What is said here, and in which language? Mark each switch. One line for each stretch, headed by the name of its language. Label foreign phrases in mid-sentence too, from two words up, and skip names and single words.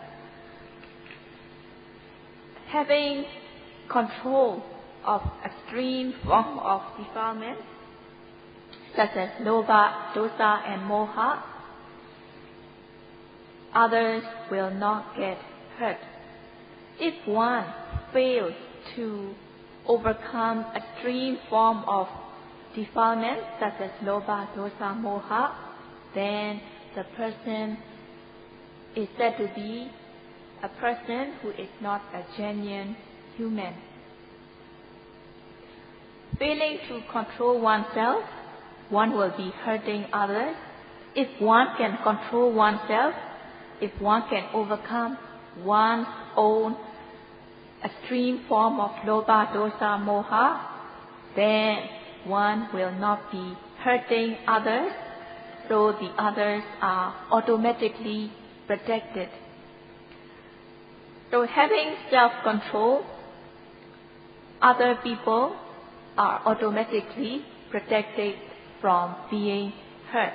English: Having control of extreme form of defilement, such as
Pali: lobha, dosa,
English: and moha, others will not get hurt. If one fails to overcome extreme form of defilements such as
Pali: lobha, dosa, moha,
English: then the person is said to be a person who is not a genuine human. Failing to control oneself, one will be hurting others. If one can control oneself, if one can overcome one's own extreme form of
Pali: lobha, dosa, moha,
English: then one will not be hurting others, so the others are automatically protected. So having self-control, other people are automatically protected from being hurt.